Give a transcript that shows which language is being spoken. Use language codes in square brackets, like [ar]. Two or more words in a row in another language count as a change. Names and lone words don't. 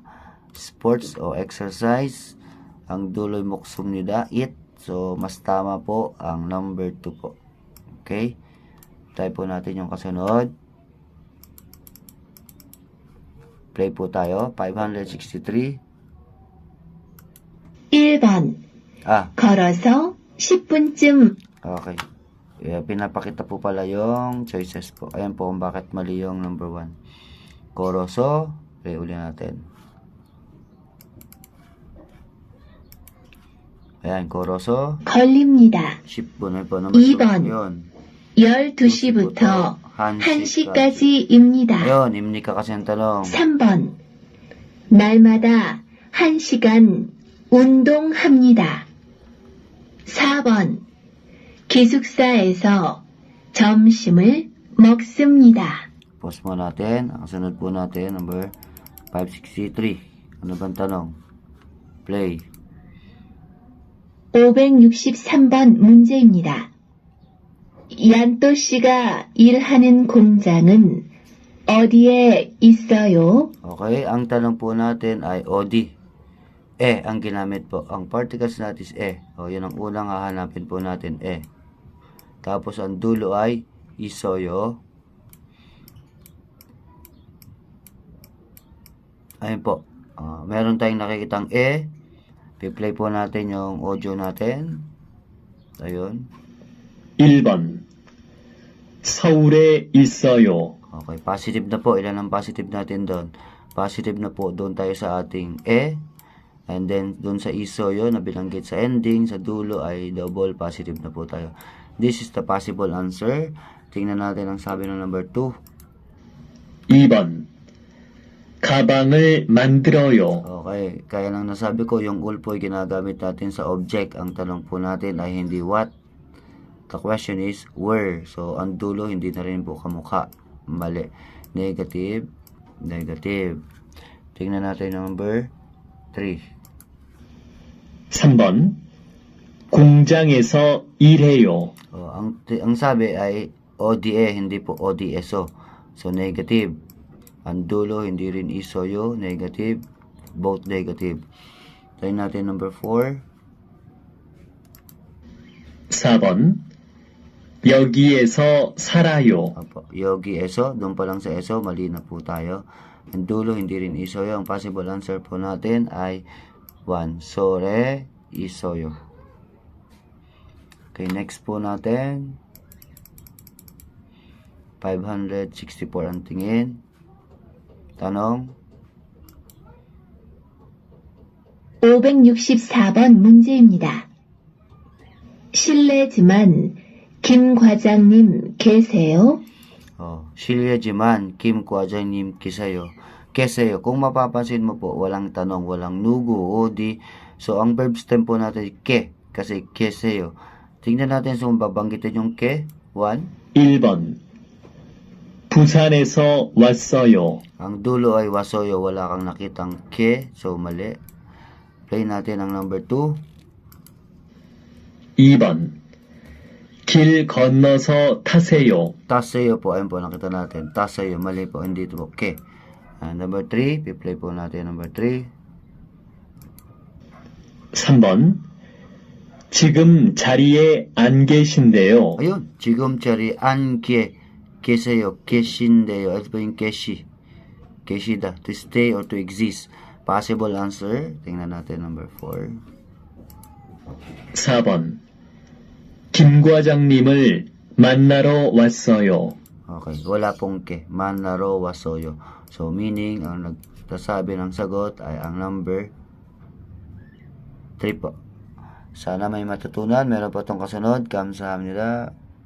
[tl] Sports o exercise. Ang duloy muksum nida. Eat. So, mas tama po ang number 2 po. Okay? Try po natin yung kasunod. Play po tayo. 563. [ko] 1번 걸어서 10분쯤 [tl] Okay. Pinapakita po pala yung choices po. Ayan po kung bakit mali yung number 1. Koroso. Play uli natin. Ayan, koroso. [ko] 걸립니다. [tl] 10분 po number [ko] 2번. 2. 12시부터 1시까지입니다. [tl] Ayun, imnika kasi ang talong. [ko] 3번 날마다 1시간 운동합니다. 4번 기숙사에서 점심을 먹습니다. [tl] Pause mo natin. Ang sunod po natin, number 563. Ano bang tanong? Play. [ko] 563번 문제입니다. 얀또 씨가 일하는 공장은 어디에 있어요? [tl] Okay, ang tanong po natin ay OD. Ang ginamit po. Ang particles natin is O, yun ang unang hahanapin po natin, Tapos, ang dulo ay isoyo. Ayun po. Meron tayong nakikitang I-play po natin yung audio natin. Ayun. [ko] 1번. 서울에 있어요. [tl] Okay, positive na po. Ilan ang positive natin doon? Positive na po. Doon tayo sa ating E. [en] And then, [tl] doon sa isoyo na binanggit sa ending, sa dulo ay double positive na po tayo. [en] This is the possible answer. [tl] Tingnan natin ang sabi ng number 2. [ko] 2번. 가방을 만들어요. [tl] Okay, kaya lang nasabi ko, yung ul po ay ginagamit natin sa object. Ang tanong po natin ay hindi what. [en] The question is where. [tl] So, ang dulo hindi na rin po kamukha. Mali. Negative. Negative. Tingnan natin number 3. [ko] 3번. 공장에서 일해요. [tl] Ang sabi ay ODA, hindi po ODSO. So, negative. Ang dulo, hindi rin isoyo. Negative. [en] Both negative. [tl] Try natin number 4. [ko] 4번. 여기에서 살아요. [tl] Apo, [ko] 여기에서. [tl] Doon pa lang sa eso, mali na po tayo. Ang dulo, hindi rin isoyo. Ang [en] possible answer [tl] po natin ay 1. Sore, isoyo. Okay, next po natin. 564 ang tingin. Tanong. [ko] 564번 문제입니다. 실례지만 김 과장님 계세요? 실례지만 Kim 과장님 계세요. [tl] Keseyo. Kung mapapansin mo po, walang tanong, walang nugu o di. So, ang verb stem po natin ke. Kasi keseyo. Tingnan natin kung babanggitin yung ke. 1. [ko] 1번. 부산에서 왔어요. [tl] Ang dulo ay wasoyo. Wala kang nakitang ke. So, mali. Play natin ang number 2. [ko] 2번. 길 건너서 타세요. [tl] Taseyo po. Ayun po, nakita natin. Taseyo. Mali po. Hindi ito po ke. Number 3. Piplay po natin number 3. [ko] 3번. 지금 자리에 안 계신데요. Ayun. 지금 자리 안 계세요. 계신데요. [tl] Ito po yung keshi. Keshida. [en] To stay or to exist. Possible answer. [tl] Tingnan natin number 4. [ko] 4번. 김 과장님을 만나러 왔어요. [tl] Okay. Wala pong ke. [ko] 만나러 왔어요. [tl] So, meaning, ang nagsasabi ng sagot ay ang number 3 po. Sana may matutunan. Meron po itong kasunod. Kamsahamnida.